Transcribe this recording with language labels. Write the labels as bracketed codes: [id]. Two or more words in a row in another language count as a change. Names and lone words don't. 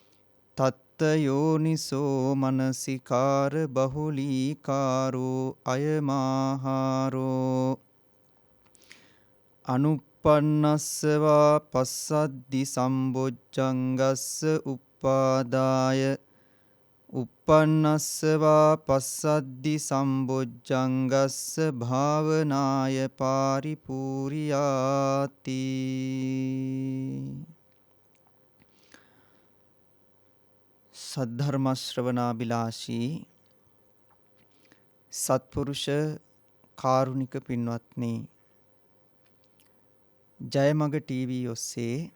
[pi] යෝනිසෝ මනසිකාර බහුලීකාරෝ අයමාහාරෝ අනුප්පන්නස්සවා පස්සද්දි සම්බොජ්ජංගස්ස උප්පාදාය උප්පන්නස්සවා පස්සද්දි සම්බොජ්ජංගස්ස භාවනාය පාරිපූර්යාති. [si] සද්ධර්ම ශ්‍රවණාබිලාෂී සත්පුරුෂ කාරුණික පින්වත්නි, ජයමග ටීවී ඔස්සේ